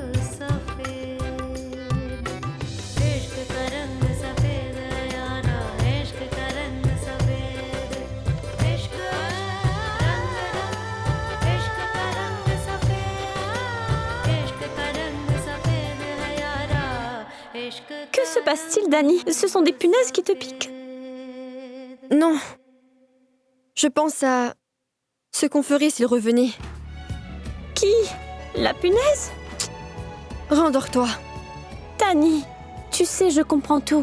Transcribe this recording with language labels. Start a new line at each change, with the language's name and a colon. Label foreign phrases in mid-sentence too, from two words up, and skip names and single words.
Hindi: सफेद इश्क का रंग सफेद है यारा इश्क का रंग सफेद इश्क इश्क का रंग सफेद इश्क का रंग सफेद है यारा इश्क
French: Que se passe-t-il, Dani? Ce sont des punaises qui te piquent? Non. Je pense à ce qu'on ferait s'il revenait. Qui? La punaise? Rendors-toi. Dani, tu sais, je comprends tout.